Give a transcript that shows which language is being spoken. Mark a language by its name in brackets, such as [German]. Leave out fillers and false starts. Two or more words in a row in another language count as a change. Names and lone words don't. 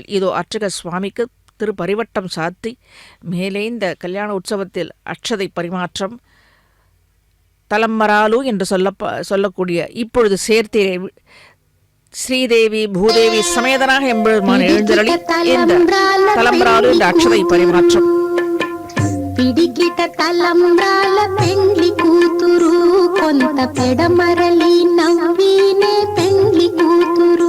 [Tamil] இதோ அர்ச்சக சுவாமிக்கு திருப்பரிவட்டம் சாத்தி மேலே இந்த கல்யாண உற்சவத்தில் அட்சதை பரிமாற்றம் தலம்பராலு என்று சொல்லக்கூடிய இப்பொழுது சேர்த்தீரை ஸ்ரீதேவி பூதேவி சமேதனாக எம்பெருமான் எழுந்தருளி இந்த தலம்பராலு என்ற அட்சதை பரிமாற்றம். [Telugu] పిడికిట తలంబ్రాల పెండ్లి కూతురు కొంత పెడమరలి నవ్వినే పెండ్లి కూతురు.